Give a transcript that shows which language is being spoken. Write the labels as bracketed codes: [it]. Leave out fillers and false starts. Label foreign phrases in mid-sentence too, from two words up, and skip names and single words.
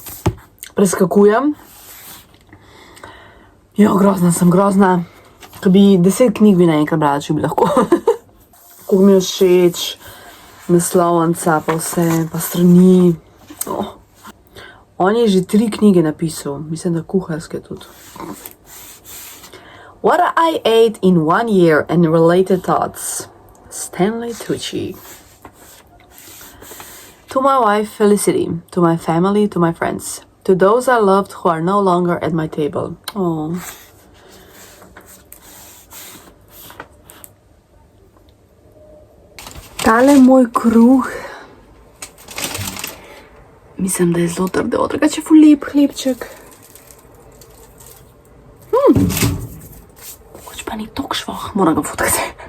[sl] Preskakujem. Jo, grozna sem, grozna. Ko bi 10 knjig bi naenkrat brala, če bi lahko. Kako mi je všeč, naslovnica, pa vse, pa strani. Oh. On je že 3 knjige napisal, mislim, da kuharske tudi. [en] What I ate in 1 year and related thoughts. Stanley Tucci. To my wife, Felicity. To my family, to my friends. To those I loved who are no longer at my table. [sl] Oh. Tale moj kruh. Mislim, da je zelo trdo, drugače ful lep hlebček. Mogoče pa ni toliko švoh, moram ga fotkati.